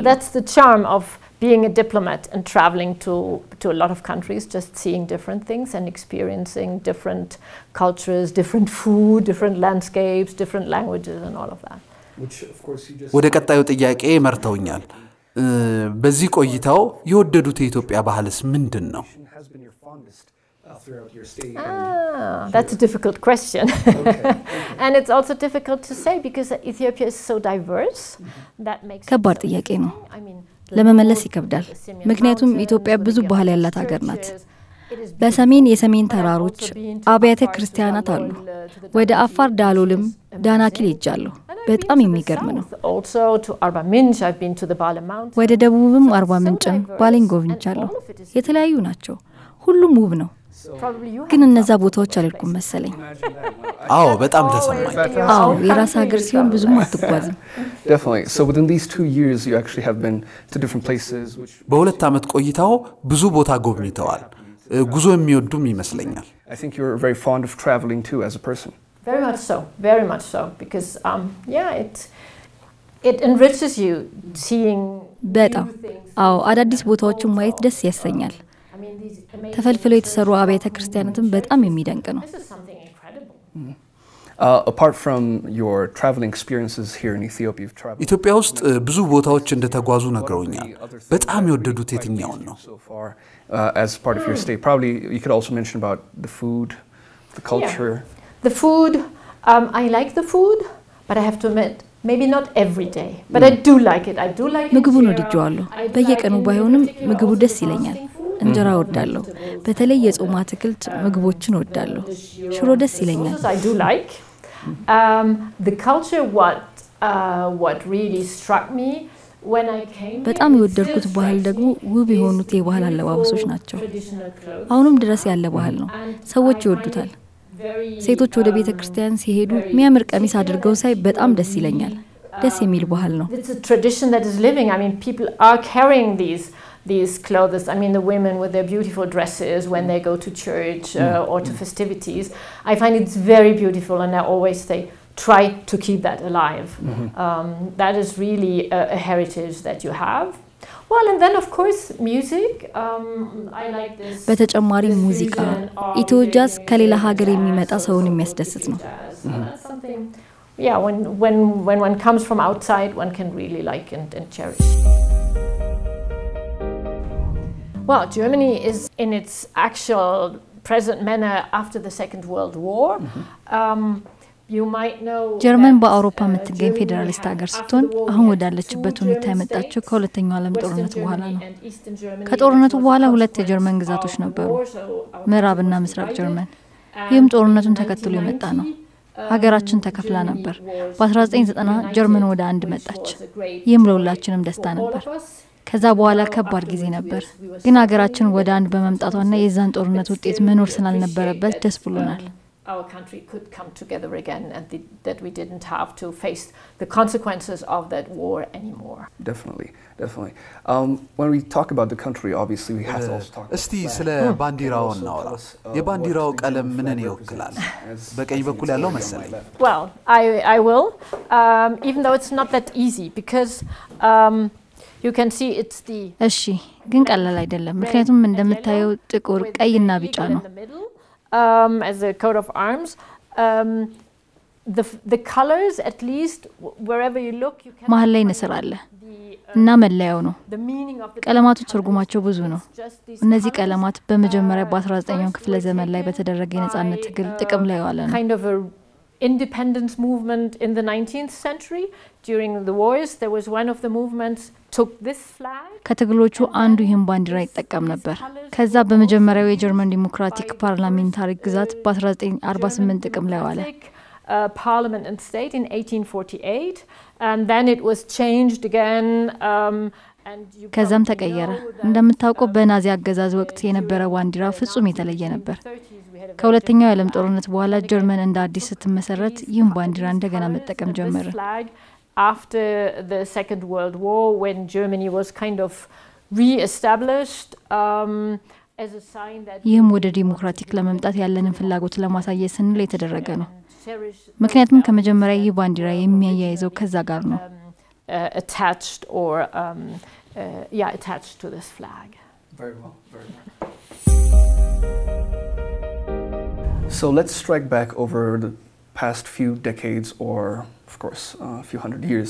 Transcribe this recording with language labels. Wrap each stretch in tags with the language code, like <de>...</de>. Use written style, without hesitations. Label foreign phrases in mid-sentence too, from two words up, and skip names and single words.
<en>That's the charm of being a diplomat and traveling to a lot of countries, just seeing different things and experiencing different cultures, different food, different landscapes, different languages and all of that.</en> <am>ወደ ቀጣዩ ጥያቄ መርተውኛል። በዚህ ቆይታው የወደዱት የኢትዮጵያ ባህልስ ምንድነው?</am> <en>That's a difficult question. And it's also difficult to say because Ethiopia is so diverse that makes</en> <am>ከባድ ጥያቄ ነው። ለመመለስ ይከብዳል። ምክንያቱም ኢትዮጵያ ብዙ ባህል ያላት ሀገር ናት። በሰሜን የሰሜን ተራሮች አብያተ ክርስቲያናት አሉ። ወደ አፋር ዳሎልም ዳናኪል ሄጃለሁ። በጣም የሚገርም ነው። ወደ ደቡብም አርባ ምንጭም ባሌን ጎብኝቻለሁ። የተለያዩ ናቸው። ሁሉም ውብ ነው። ግን እነዛ ቦታዎች አልልኩም መሰለኝ። አዎ በጣም ተሰማኝ። አዎ የራስ ሀገር ሲሆን ብዙም አትጓዝም።</am> <en>Definitely. So within these 2 years you actually have been to different places which</en> <am>በሁለት ዓመት ቆይታው ብዙ ቦታ ጎብኝተዋል። ጉዞ የሚወዱም ይመስለኛል።</am> <en>I think you're very fond of traveling too as a person. Very much so because it enriches you seeing</en> <am>በጣም አዎ አዳዲስ ቦታዎችን ማየት ደስ ያሰኛል። ተፈልፍለው የተሰሩ አብያተ ክርስቲያናትም በጣም የሚደንቅ ነው።</am> <en>Apart from your traveling experiences here in Ethiopia, you've traveled</en> <am>ኢትዮጵያ ውስጥ ብዙ ቦታዎች እንደተጓዙ ነግረውኛል። በጣም የወደዱት የትኛውን ነው?</am> <en>So far as part of your stay, probably you could also mention about the food, the culture. The food, I like the food, but I have to admit maybe not every day, but I do like it.</en> <am>ምግቡን ወድጄዋለሁ። በየቀኑ ባይሆንም ምግቡ ደስ ይለኛል። እንጀራ ወዳለሁ። በተለይ የጾም አትክልት ምግቦችን ወዳለሁ። ሽሮ ደስ ይለኛል።</am> <en>I do like the culture what really struck me when I came.</en> <am>በጣም የወደድኩት ባህል ደግሞ ውብ የሆኑት የባህል አለባበሶች ናቸው። አሁንም ድረስ ያለ ባህል ነው። ሰዎች ይወዱታል። ሴቶች ወደ ቤተ ክርስቲያን ሲሄዱ የሚያምር ቀሚስ አድርገው ሳይ በጣም ደስ ይለኛል። ደስ የሚል ባህል ነው።</am> <en>It's a tradition that is living. I mean people are carrying these clothes. I mean the women with their beautiful dresses when they go to church or to festivities. I find it's very beautiful and I always say try to keep that alive. That is really a heritage that you have. Well and then of course music. I like this.</en> <am>በተጨማሪ ሙዚቃ ኢትዮ ጃዝ ከሌላ ሀገር የሚመጣ ሰውን የሚያስደስት ነው።</am> <en>Yeah, when one comes from outside one can really like and cherish. Well, Germany is in its actual present manner after the Second World War. You might know</en> <am>ጀርመን በአውሮፓ የምትገኝ ፌዴራሊስት ሀገር ስትሆን አሁን ወዳለችበት ሁኔታ የመጣችው ከሁለተኛው ዓለም ጦርነት በኋላ ነው። ከጦርነቱ በኋላ ሁለት የጀርመን ግዛቶች ነበሩ፣ ምዕራብና ምስራቅ ጀርመን። ይህም ጦርነቱን ተከትሎ የመጣ ነው። ሀገራችን ተከፍላ ነበር። በ1990 ጀርመን ወደ አንድ መጣች። ይህም ለሁላችንም ደስታ ነበር። ከዛ በኋላ ከባድ ጊዜ ነበር። ግን ሀገራችን ወደ አንድ በመምጣቷና የዛን ጦርነት ውጤት መኖር ስላልነበረበት ደስ ብሎናል።</am> <en>Our country could come together again and that we didn't have to face the consequences of that war anymore. Definitely. When we talk about the country, obviously we have to also talk</en> <am>እስቲ ስለ ባንዲራው እናውራ። የባንዲራው ቀለም ምንን ይወክላል? በቀኝ በኩል ያለው መሰለኝ።</am> <en>Well, I will even though it's not that easy because you can see it's the</en> <am>እሺ ግን ቀላል አይደለም። ምክንያቱም እንደምታየው ጥቁር ቀይና ቢጫ ነው።</am> <en>As a coat of arms, the colors at least wherever you look you can</en> <am>መሃል ላይ ንስር አለ እና መለያው ነው። ቀለማቱ ትርጉማቸው ብዙ ነው። እነዚህ ቀለማት በመጀመሪያ በ19ኛው ክፍለ ዘመን ላይ በተደረገ የነጻነት ትግል ጥቅም ላይ ዋለ ነው።</am> <en>Kind of a independence movement in the 19th century during the wars there was one of the movements took this flag</en> <am>ከትግሎቹ አንዱ ይህን ባንዲራ ይጠቀም ነበር። ከዛ በመጀመሪያው የጀርመን</am> <en>democratic parliamentary</en> <am>ግዛት በ1948 ጥቅም ላይ ዋለ።</am> <en>parliament and state in 1848, and then it was changed again.</en> <am>ከዛም ተቀየረ እንደምታውቀው በናዚ አገዛዝ ወቅት የነበረ ባንዲራ ፍጹም የተለየ ነበር ከሁለተኛው የዓለም ጦርነት በኋላ ጀርመን እንደ አዲስ ስትመሰረት ይህን ባንዲራ እንደገና መጠቀም ጀመረ</am> <en>After the Second World War, when Germany was kind of re-established as a sign that</en> <am>ይህም ወደ ዲሞክራቲክ ለመምጣት ያለንን ፍላጎት ለማሳየት ስንል የተደረገ ነው ምክንያቱም ከመጀመሪያ ይህ ባንዲራ የሚያያይዘው ከዛ ጋር ነው</am> <en>attached or attached to this flag. Very well, very well. So let's strike back over the past few decades or, of course, a few hundred years.</en>